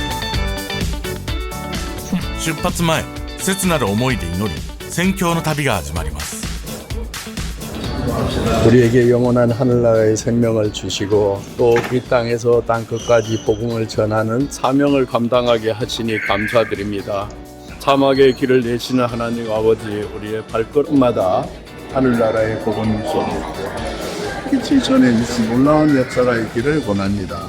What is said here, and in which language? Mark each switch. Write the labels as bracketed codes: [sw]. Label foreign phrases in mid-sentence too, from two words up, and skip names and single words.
[ja] 出発前、切なる思いで祈り、宣教の旅が始まります。 [ko] 우리에게 영원한 하늘나라의 생명을 주시고 또 이 땅에서 땅 끝까지 복음을 전하는 사명을 감당하게 하시니 감사드립니다. 사막의 길을 내시는 하나님 아버지, 우리의 발걸음마다 하늘나라의 복음 소리 빛이 전해 놀라운 역사가 있기를 원합니다.